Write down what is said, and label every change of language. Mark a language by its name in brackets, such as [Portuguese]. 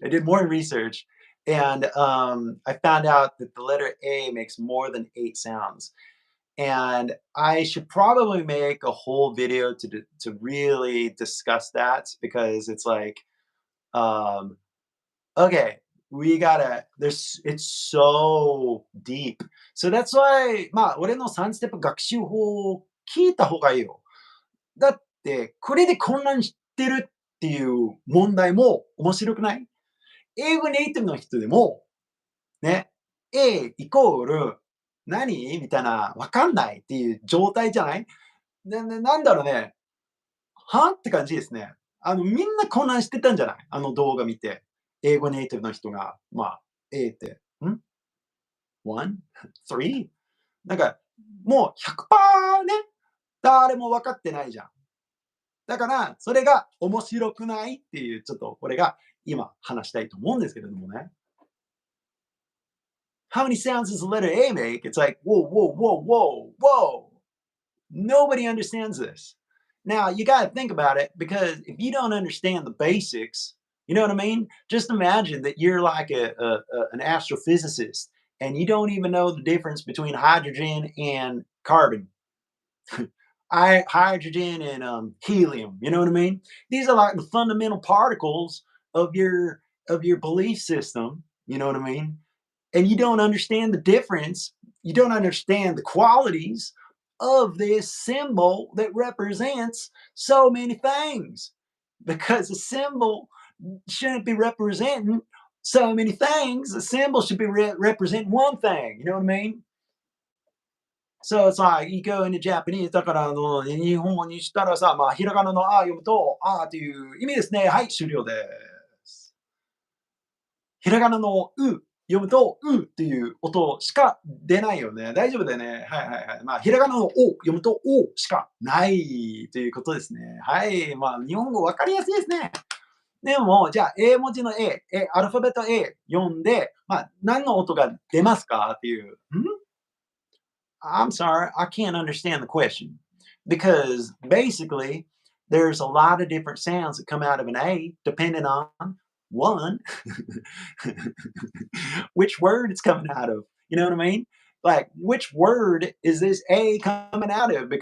[English] I did more research. And I found out that the letter A makes more than 8 sounds. And I should probably make a whole video to really discuss that because it's like, um, okay, we gotta. There's it's so deep. So that's why [Japanese] まあ俺の3ステップ学習法を聞いた方がいいよ。だってこれで混乱してるっていう問題も面白くない？英語ネイティブの人でもね、A イコール何みたいな、わかんないっていう状態じゃない？なんだろうね、はって感じですね。みんな混乱してたんじゃない？あの動画見て。英語ネイティブの人が、まあ、A って、1? 3? なんか、もう100%ね、誰も分かってないじゃん。だから、それが面白くないっていう、ちょっとこれが今話したいと思うんですけれどもね。 [English] How many sounds does the letter A make? It's like, whoa, whoa, whoa, whoa, whoa. Nobody understands this. Now, you got to think about it because if you don't understand the basics, you know what I mean? Just imagine that you're like an astrophysicist and you don't even know the difference between hydrogen and carbon, hydrogen and helium. You know what I mean? These are like the fundamental particles of your belief system. You know what I mean? And you don't understand the difference. You don't understand the qualities of this symbol that represents so many things because a symbol shouldn't be representing so many things. A symbol should be representing one thing. You know what I mean? So it's like you go into Japanese [Japanese] だから日本語にしたらさ、まあひらがなのあ読むとあっていう意味ですね。はい、終了です。ひらがなのう読むと、うっていう音しか出ないよね。大丈夫だよね。はいはいはい。まあ、ひらがなのお読むと、おしかないということですね。はい。まあ、日本語分かりやすいですね。でも、じゃあ、英文字の アルファベット A 読んで、まあ、何の音が出ますかっていう。 [English] I'm sorry, I can't understand the question. Because basically, there's a lot of different sounds that come out of an A depending on one, which word it's coming out of. You know what I mean? Like, which word is this A coming out of?